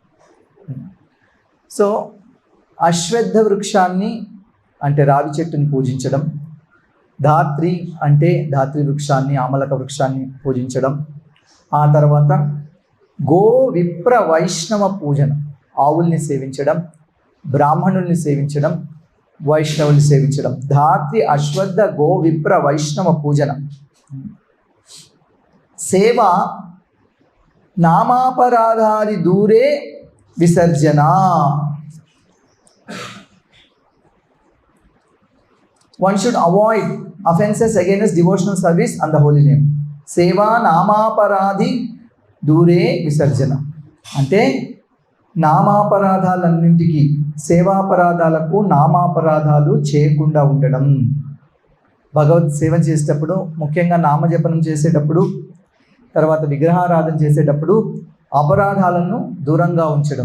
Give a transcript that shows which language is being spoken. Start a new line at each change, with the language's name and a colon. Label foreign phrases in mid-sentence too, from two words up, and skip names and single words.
Telugu: సో అశ్వత్థ వృక్షాన్ని అంటే రావి చెట్టుని పూజించడం, ధాత్రి అంటే ధాత్రి వృక్షాన్ని, ఆమలక వృక్షాన్ని పూజించడం, ఆ తర్వాత
Bangla: গো বিপ্র বৈষ্ণব পূজন,
Telugu: ఆవుల్ని సేవించడం, బ్రాహ్మణుల్ని సేవించడం, వైష్ణవుల్ని సేవించడం.
Bangla: ধাত্রী অশ্বত্থ গো বিপ্র বৈষ্ণব পূজন। সেবা নামাপরাধাদি দূরে বিসর্জন.
English: One should avoid offenses against devotional service and the holy name.
Bangla: সেবা নামাপরাধাদি দূরে বিসর্জন.
Telugu: అంటే నామాపరాధాలన్నింటికి, సేవాపరాధాలకు నామాపరాధాలు చేయకుండా ఉండడం. భగవత్ సేవ చేసేటప్పుడు, ముఖ్యంగా నామజపనం చేసేటప్పుడు, తర్వాత విగ్రహారాధన చేసేటప్పుడు అపరాధాలను దూరంగా ఉంచడం.